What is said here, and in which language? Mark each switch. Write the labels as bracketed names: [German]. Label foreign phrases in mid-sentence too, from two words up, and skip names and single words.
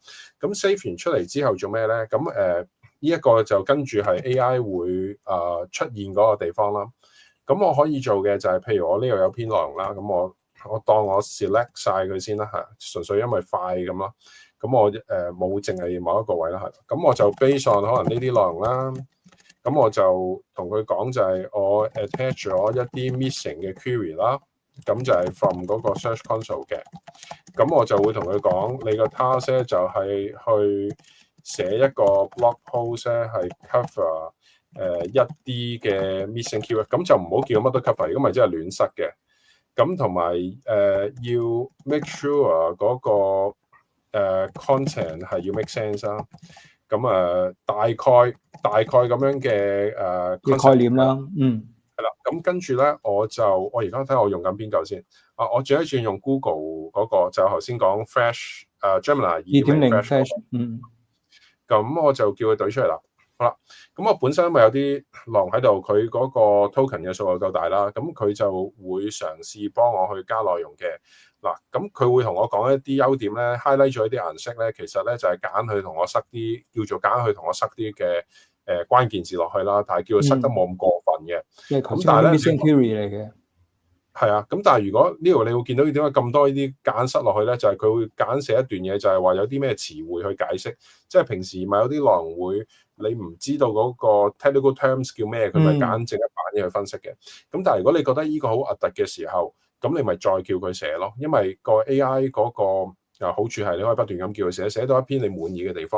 [Cantonese] 咁 save 完出嚟之後做咩咧？咁呢一個就跟住係 AI 會出現嗰個地方啦。咁我可以做嘅就係，譬如我呢度有篇內容啦，咁我當我 select 晒佢先啦，係純粹因為快咁咯。咁我冇淨係某一個位啦，係。咁我就 based on 可能呢啲內容啦。咁我就同佢講就係我 attach 咗一啲 missing 嘅 query 啦。咁就係 from 嗰個 [English] search console [Cantonese] 嘅。咁我就會同佢講，你個 task 咧就係去寫一個 [English] blog post [Cantonese] 咧，係 cover 一啲嘅 [English] missing keyword。 [Cantonese] 咁就唔好叫乜都 cover，如果咪真係亂塞嘅。咁同埋要 [English] make sure [Cantonese] 嗰個content 係要 [English] make sense [Cantonese] 啦。咁大概咁樣嘅概念啦，係啦。咁跟住咧，我而家睇下我用緊邊嚿先。我轉一轉用 Google 嗰個，就頭先講 Flash Gemini 2.0 Flash。咁我就叫佢懟出嚟啦。好啦，咁我本身因為有啲狼喺度，佢嗰個 token 嘅數量夠大啦，咁佢就會嘗試幫我去加內容嘅。嗱，咁佢會同我講一啲優點咧 ，highlight 咗一啲顏色咧，其實咧就係揀佢同我塞啲叫做揀佢同我塞啲嘅關鍵字落去啦，但係叫佢塞得冇咁過分嘅。咁但係咧 [English] missing query [Cantonese] 嚟嘅。係啊，咁但係如果呢度你會見到點解咁多呢啲揀塞落去咧，就係佢會揀寫一段嘢，就係話有啲咩詞彙去解釋，即係平時咪有啲狼會你唔知道嗰個 [English] technical terms [Cantonese] 叫咩，佢咪揀整一版嘢去分析嘅。咁但係如果你覺得呢個好核突嘅時候，咁你咪再叫佢寫咯，因為個 AI 嗰個好處係你可以不斷咁叫佢寫到一篇你滿意嘅地方。